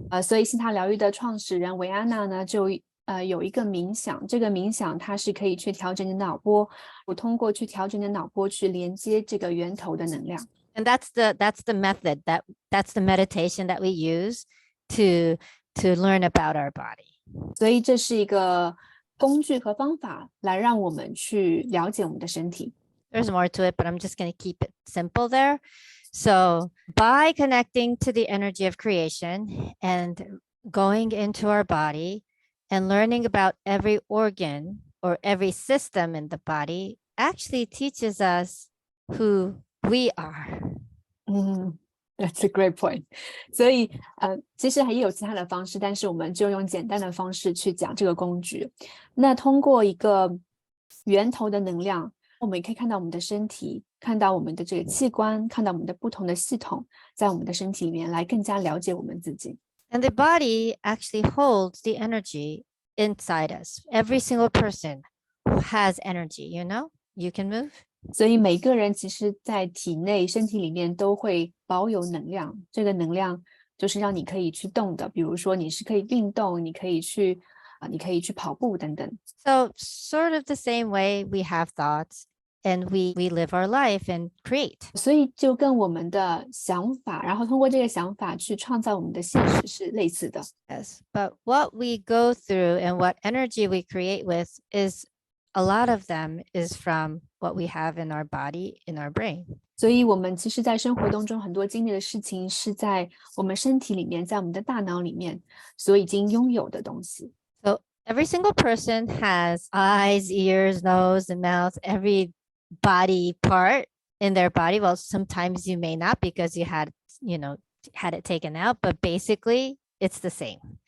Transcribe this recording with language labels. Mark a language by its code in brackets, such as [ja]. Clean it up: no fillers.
[zh] 所以西塔疗愈的创始人维安娜呢，就有一个冥想，这个冥想它是可以去调整你的脑波，我通过去调整你的脑波去连接这个源头的能量。 [en] And that's the method that's the meditation that we use to learn about our body. [zh] 所以这是一个工具和方法来让我们去了解我们的身体。 [en] There's more to it, but I'm just going to keep it simple there. So by connecting to the energy of creation and going into our body and learning about every organ or every system in the body actually teaches us who we are. That's a great point. [zh] 所以其实也有其他的方式，但是我们就用简单的方式去讲这个工具。那通过一个源头的能量，我们也可以看到我们的身体，看到我们的这个器官，看到我们的不同的系统在我们的身体里面，来更加了解我们自己。 [en] And the body actually holds the energy inside us. Every single person has energy, you can move. [zh] 所以每个人其实在体内身体里面都会保有能量，这个能量就是让你可以去动的，比如说你是可以运动，你可以去跑步等等。 [en] So sort of the same way we have thoughts and we live our life and create. [zh] 所以就跟我们的想法，然后通过这个想法去创造我们的现实是类似的。 [en] Yes, but what we go through and what energy we create with is a lot of them is from what we have in our body, in our brain. [zh] 所以我们其实在生活当中很多经历的事情是在我们身体里面，在我们的大脑里面所已经拥有的东西。 [en] So every single person has eyes, ears, nose, and mouth, every body part in their body. Well, sometimes you may not because you had it taken out, but basically it's the same.